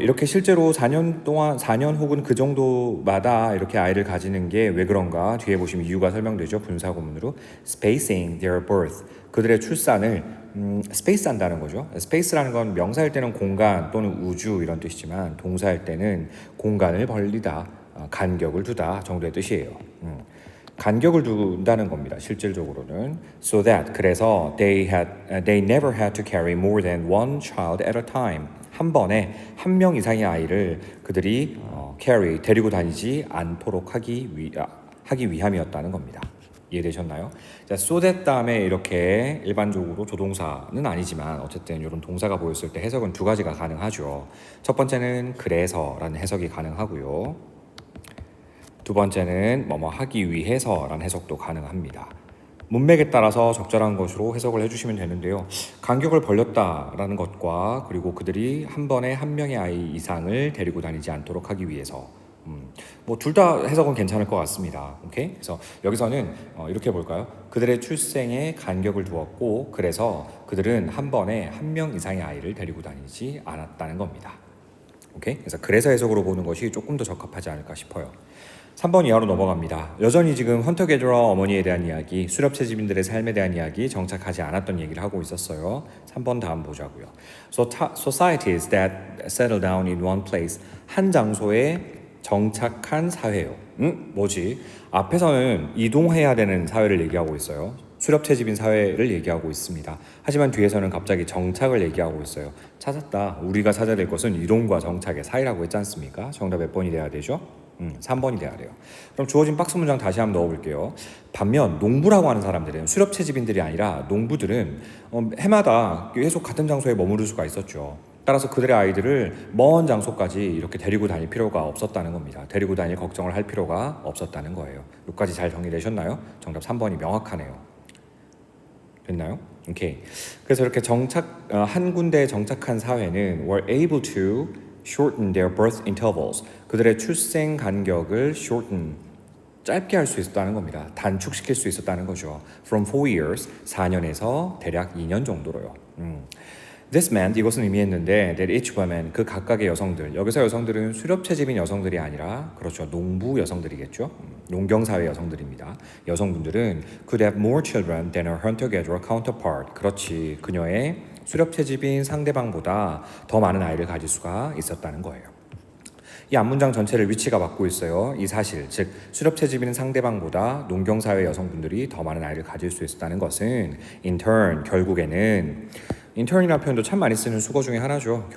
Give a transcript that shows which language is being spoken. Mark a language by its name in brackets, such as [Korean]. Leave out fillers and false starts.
[Korean] 이렇게 실제로 4년 혹은 그 정도마다 이렇게 아이를 가지는 게 왜 그런가 뒤에 보시면 이유가 설명되죠. 분사구문으로 [English] spacing their birth, [Korean] 그들의 출산을 스페이스 한다는 거죠. 스페이스라는 건 명사일 때는 공간 또는 우주 이런 뜻이지만 동사일 때는 공간을 벌리다, 간격을 두다 정도의 뜻이에요. 간격을 둔다는 겁니다. 실질적으로는 [English] so that [Korean] 그래서 [English] they never had to carry more than one child at a time. [Korean] 한 번에 한 명 이상의 아이를 그들이 carry 데리고 다니지 않도록 하기 위함이었다는 겁니다. 이해되셨나요? 자, so that 다음에 이렇게 일반적으로 조동사는 아니지만 어쨌든 이런 동사가 보였을 때 해석은 두 가지가 가능하죠. 첫 번째는 그래서라는 해석이 가능하고요. 두 번째는 뭐뭐 하기 위해서라는 해석도 가능합니다. 문맥에 따라서 적절한 것으로 해석을 해주시면 되는데요. 간격을 벌렸다라는 것과 그리고 그들이 한 번에 한 명의 아이 이상을 데리고 다니지 않도록 하기 위해서 뭐 둘 다 해석은 괜찮을 것 같습니다. 오케이? 그래서 여기서는 이렇게 볼까요? 그들의 출생에 간격을 두었고 그래서 그들은 한 번에 한 명 이상의 아이를 데리고 다니지 않았다는 겁니다. 오케이? 그래서 해석으로 보는 것이 조금 더 적합하지 않을까 싶어요. 3번 이하로 넘어갑니다. 여전히 지금 헌터 게더러 어머니에 대한 이야기, 수렵채집인들의 삶에 대한 이야기 정착하지 않았던 얘기를 하고 있었어요. 3번 다음 보자고요. [English] Societies that settle down in one place. [Korean] 한 장소에 정착한 사회요. 뭐지? 앞에서는 이동해야 되는 사회를 얘기하고 있어요. 수렵채집인 사회를 얘기하고 있습니다. 하지만 뒤에서는 갑자기 정착을 얘기하고 있어요. 찾았다. 우리가 찾아야 될 것은 이동과 정착의 사이라고 했지 않습니까? 정답 몇 번이 돼야 되죠? 3번이 돼야 돼요. 그럼 주어진 박스 문장 다시 한번 넣어볼게요. 반면 농부라고 하는 사람들은 수렵채집인들이 아니라 농부들은 해마다 계속 같은 장소에 머무를 수가 있었죠. 따라서 그들의 아이들을 먼 장소까지 이렇게 데리고 다닐 필요가 없었다는 겁니다. 데리고 다닐 걱정을 할 필요가 없었다는 거예요. 여기까지 잘 정리되셨나요? 정답 3번이 명확하네요. 됐나요? 오케이. 그래서 이렇게 한 군데에 정착한 사회는 [English] were able to shorten their birth intervals. [Korean] 그들의 출생 간격을 짧게 할 수 있었다는 겁니다. 단축시킬 수 있었다는 거죠. [English] From 4 years, [Korean] 4년에서 대략 2년 정도로요. [English] This meant, [Korean] 이것은 의미했는데 [English] that each woman, [Korean] 그 각각의 여성들, 여기서 여성들은 수렵채집인 여성들이 아니라 그렇죠, 농부 여성들이겠죠. 농경사회 여성들입니다. 여성분들은 [English] could have more children than her hunter-gatherer counterpart. [Korean] 그렇지, 그녀의 수렵채집인 상대방보다 더 많은 아이를 가질 수가 있었다는 거예요. 이 앞문장 전체를 위치가 맡고 있어요. 이 사실, 즉 수렵채집인 상대방보다 농경사회 여성분들이 더 많은 아이를 가질 수 있었다는 것은 [English] in turn, [Korean] 결국에는 intern이라는 표현도 참 많이 쓰는 수거 중에 하나죠.